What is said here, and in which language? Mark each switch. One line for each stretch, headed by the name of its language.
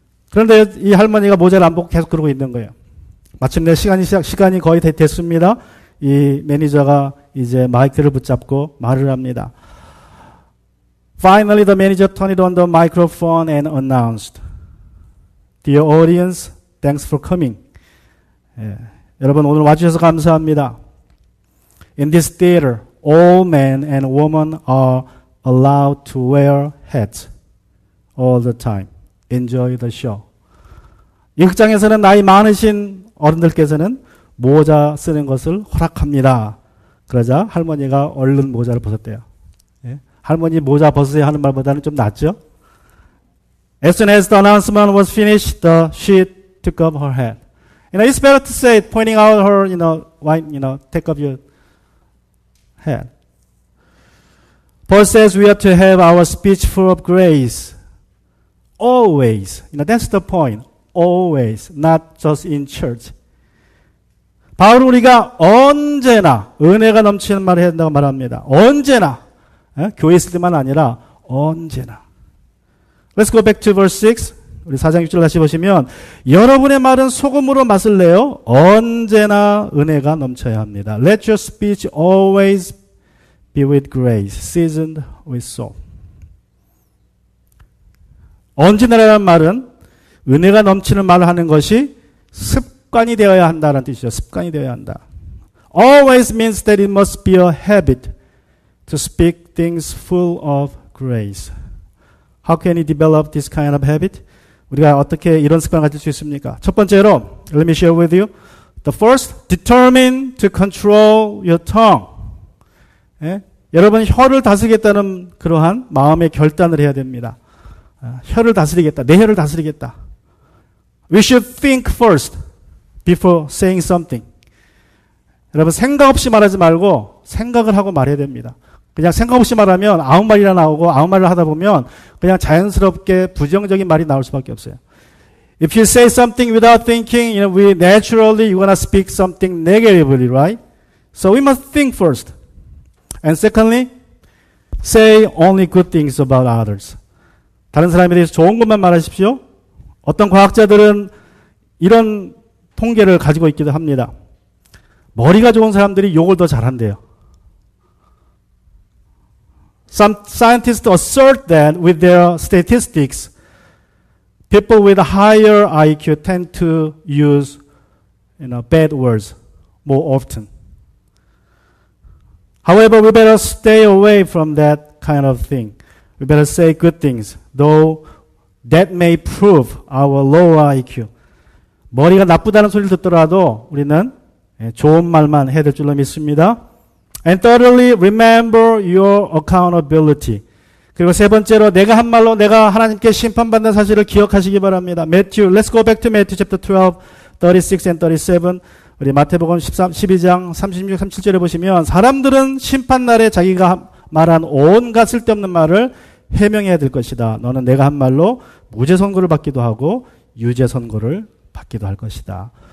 Korean: 그런데 이 할머니가 모자를 안 벗고 계속 그러고 있는 거예요. 마침내 시간이 거의 됐습니다. 이 매니저가 이제 마이크를 붙잡고 말을 합니다.
English: Finally, the manager turned on the microphone and announced, Dear audience, thanks for coming.
Korean: 여러분 오늘 와주셔서 감사합니다.
English: In this theater, all men and women are allowed to wear hats all the time. Enjoy the show.
Korean: 이 극장에서는 나이 많으신 어른들께서는 모자 쓰는 것을 허락합니다. 그러자 할머니가 얼른 모자를 벗었대요. 할머니 모자 벗으세요 하는 말보다는 좀 낫죠?
English: As soon as the announcement was finished, she took off her hat. It's better to say, pointing out her, why, take off your hat. Paul says we are to have our speech full of grace. Always. That's the point. Always. Not just in church.
Korean: 바울은 우리가 언제나 은혜가 넘치는 말을 해야 된다고 말합니다. 언제나. 교회 있을 때만 아니라 언제나.
English: Let's go back to verse 6.
Korean: 우리 4장 6절 다시 보시면 여러분의 말은 소금으로 맛을 내어 언제나 은혜가 넘쳐야 합니다.
English: Let your speech always be with grace, seasoned with salt.
Korean: 언제나라는 말은 은혜가 넘치는 말을 하는 것이 습관이 되어야 한다는 뜻이죠. 습관이 되어야 한다.
English: Always means that it must be a habit to speak things full of grace. How can you develop this kind of habit?
Korean: 우리가 어떻게 이런 습관을 가질 수 있습니까? 첫 번째로,
English: let me share with you. The first, determine to control your tongue.
Korean: 여러분 혀를 다스리겠다는 그러한 마음의 결단을 해야 됩니다. 혀를 다스리겠다. 내 혀를 다스리겠다.
English: We should think first before saying something.
Korean: 여러분 생각 없이 말하지 말고 생각을 하고 말해야 됩니다. 그냥 생각 없이 말하면 아무 말이나 나오고 아무 말을 하다 보면 그냥 자연스럽게 부정적인 말이 나올 수밖에 없어요.
English: If you say something without thinking, we naturally you're gonna speak something negatively, right? So we must think first. And secondly, say only good things about others.
Korean: 다른 사람에 대해서 좋은 것만 말하십시오. 어떤 과학자들은 이런 통계를 가지고 있기도 합니다. 머리가 좋은 사람들이 욕을 더 잘한대요.
English: Some scientists assert that with their statistics, People with higher IQ tend to use, bad words more often. However, we better stay away from that kind of thing. We better say good things, though that may prove our low IQ.
Korean: 머리가 나쁘다는 소리를 듣더라도 우리는 좋은 말만 해야 될 줄로 믿습니다.
English: And thirdly, remember your accountability.
Korean: 그리고 세 번째로 내가 한 말로 내가 하나님께 심판받는 사실을 기억하시기 바랍니다.
English: Let's go back to Matthew chapter 12, 36 and 37.
Korean: 우리 마태복음 12장 36, 37절에 보시면 사람들은 심판날에 자기가 말한 온갖 쓸데없는 말을 해명해야 될 것이다. 너는 내가 한 말로 무죄 선고를 받기도 하고 유죄 선고를 받기도 할 것이다.